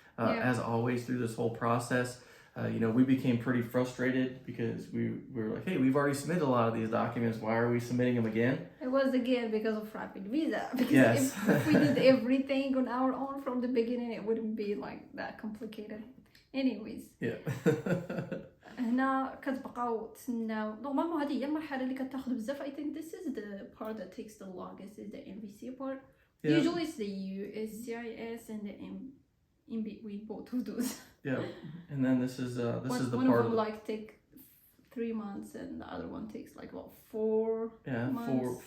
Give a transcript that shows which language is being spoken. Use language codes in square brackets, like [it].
[en] As always through this whole process. We became pretty frustrated because we were like, hey, we've already submitted a lot of these documents. Why are we submitting them again? It was again because of rapid visa. Because Yes. if we did everything on our own from the beginning, it wouldn't be like that complicated. Anyways. Yeah. [ar] هنا كتبقاو تسناو نورمالمون هذه هي المرحله اللي كتاخذ بزاف. [en] I think this is the part that takes the longest is the NVC part. Usually it's the USCIS and the in between both of those. Yeah, and then this is the one part of them like take 3 months and the other one takes like what 4 months?